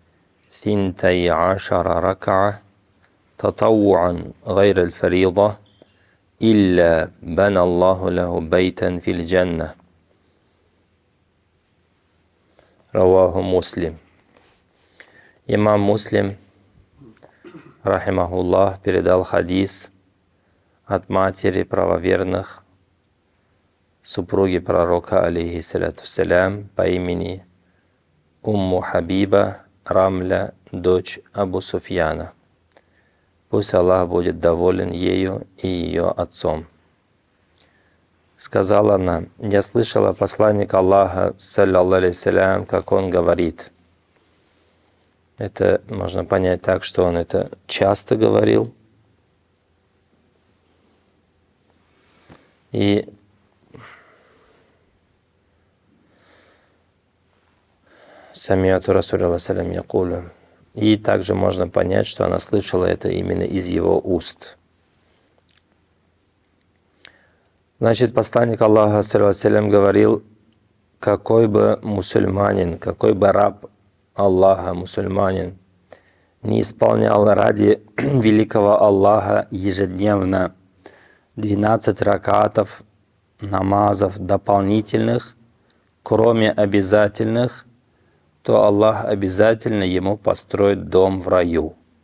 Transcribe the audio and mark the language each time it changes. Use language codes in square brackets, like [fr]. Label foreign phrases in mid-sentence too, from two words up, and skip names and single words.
[ar] 12 ركعة تطوعا غير الفريضة إلا بنى الله له بيتا في الجنة. رواه مسلم. [ru] Имам Муслим, рахимахуллах, передал хадис от матери правоверных, супруги пророка, [ar] عليه الصلاة والسلام, [ru] по имени Умму Хабиба Рамля, дочь Абу Суфьяна. Пусть Аллах будет доволен ею и ее отцом. Сказала она: я слышала посланника Аллаха, [ar] صلى الله عليه وسلم, [ru] как он говорит. Это можно понять так, что он это часто говорил. [ar] و سمعت رسول الله سلام يقول. [ru] И также можно понять, что она слышала это именно из его уст. Значит, посланник Аллаха, саллаллаху говорил, какой бы мусульманин, какой бы раб Аллаха, мусульманин, не исполнял ради великого Аллаха ежедневно 12 ракатов, намазов дополнительных, кроме обязательных, то Аллах обязательно ему построит дом в раю.